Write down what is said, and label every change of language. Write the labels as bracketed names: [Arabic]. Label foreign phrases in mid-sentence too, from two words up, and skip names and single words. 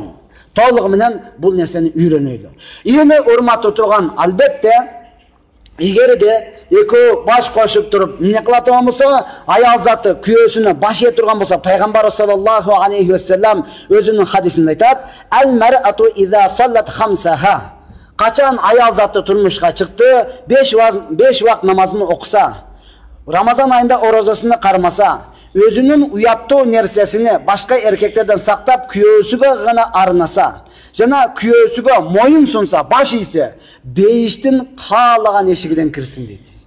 [Kyrgyz] Толугу менен бул нерсени үйрөнөлү. Эми урматтуу турган, албетте, эгерде экөө баш кошуп туруп, эмне кыла турган болсо, аял заты күйөөсүнө баш ээ турган болсо, пайгамбар [Arabic] صلى الله عليه وسلم [Kyrgyz] өзүнүн хадисинде айтат: [Arabic] "المرأة إذا صلت خمسها." [Kyrgyz] Качан аял заты турмушка чыкты, 5 вакыт намазын окуса, Рамазан айында орозосуна кармаса, өзүнүн уяттуу нерсесини башка эркектерден сактап, күйөөсүгө гана арнаса, жана күйөөсүгө моюн сунса, баш ийсе, бейиштин каалаган эшигинен кирсин дейт.